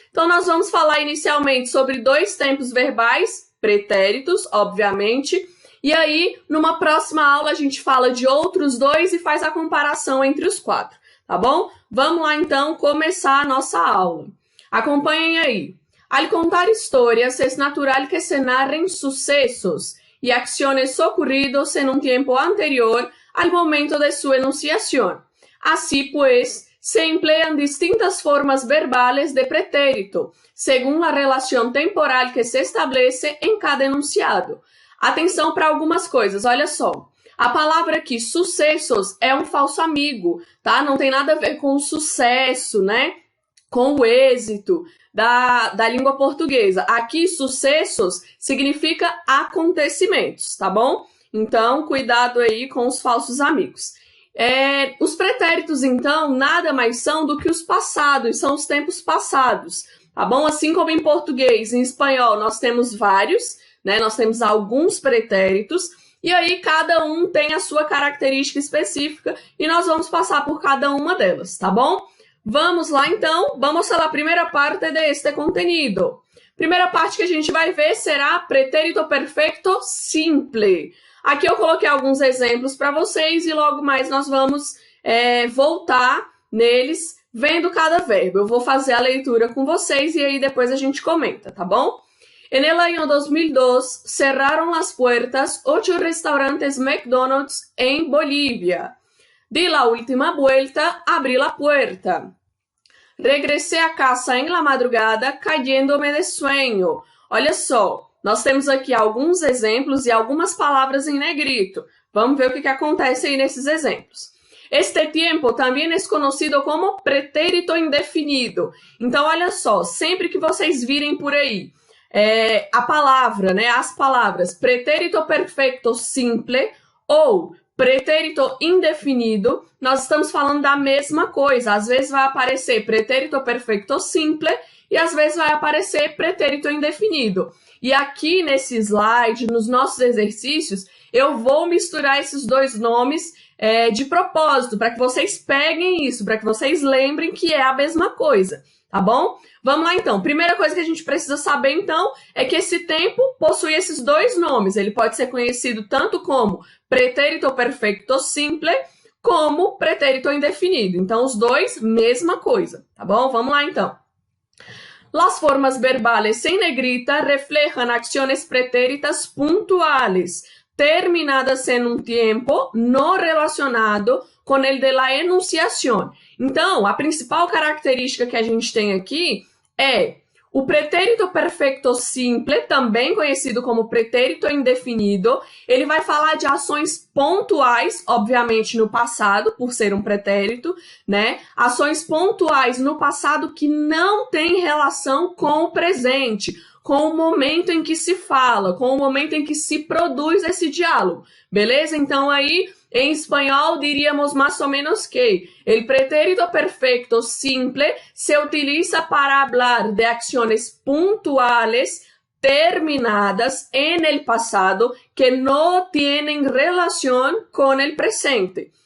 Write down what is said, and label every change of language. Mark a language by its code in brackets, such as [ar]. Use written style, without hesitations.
[pt] Então nós vamos falar inicialmente sobre 2 tempos verbais, pretéritos, obviamente, e aí numa próxima aula a gente fala de outros 2 e faz a comparação entre os 4, tá bom? Vamos lá então começar a nossa aula. Acompanhem aí. [es] Al contar historias es natural que se narren sucesos y acciones ocurridos en un tiempo anterior al momento de su enunciación. Así pues, se emplean distintas formas verbales de pretérito, según la relación temporal que se establece em cada enunciado. [pt] Atenção para algumas coisas, olha só. A palavra aqui, sucessos, é um falso amigo, tá? Não tem nada a ver com o sucesso, né? Com o êxito da língua portuguesa. Aqui, sucessos significa acontecimentos, tá bom? Então, cuidado aí com os falsos amigos. Os pretéritos, então, nada mais são do que os passados, são os tempos passados, tá bom? Assim como em português e em espanhol nós temos vários, né? Nós temos alguns pretéritos, e aí cada um tem a sua característica específica, e nós vamos passar por cada uma delas, tá bom? Vamos lá, então, [es] vamos a la primeira parte de este contenido. [pt] Primeira parte que a gente vai ver será pretérito perfecto simple. Aqui eu coloquei alguns exemplos para vocês e logo mais nós vamos voltar neles vendo cada verbo. Eu vou fazer a leitura com vocês e aí depois a gente comenta, tá bom? [es] En el año 2002, cerraron las puertas 8 restaurantes McDonald's en Bolivia. Di la última vuelta, abrí la puerta. Regresé a casa en la madrugada, cayéndome de sueño. [pt] Olha só, nós temos aqui alguns exemplos e algumas palavras em negrito. Vamos ver o que acontece aí nesses exemplos. [es] Este tiempo [pt] também é conhecido como pretérito indefinido. Então, olha só, sempre que vocês virem por aí a palavra, né, as palavras pretérito perfecto simple ou pretérito indefinido, nós estamos falando da mesma coisa. Às vezes vai aparecer pretérito perfecto simple e às vezes vai aparecer pretérito indefinido. E aqui nesse slide, nos nossos exercícios, eu vou misturar esses dois nomes de propósito, para que vocês peguem isso, para que vocês lembrem que é a mesma coisa, tá bom? Vamos lá então. Primeira coisa que a gente precisa saber então é que esse tempo possui esses dois nomes. Ele pode ser conhecido tanto como pretérito perfecto simple como pretérito indefinido. Então os dois, mesma coisa, tá bom? Vamos lá então. [es] Las formas verbales en negrita reflejan acciones pretéritas puntuales, terminadas en un tiempo no relacionado com el de la enunciación. [pt] Então, a principal característica que a gente tem aqui é o pretérito perfecto simple, também conhecido como pretérito indefinido. Ele vai falar de ações pontuais, obviamente no passado, por ser um pretérito, né? Ações pontuais no passado que não têm relação com o presente, com o momento em que se fala, com o momento em que se produz esse diálogo, beleza? Então aí, em espanhol, [es] diríamos más o menos que el pretérito perfecto simple se utiliza para hablar de acciones puntuales terminadas en el pasado que no tienen relación con el presente.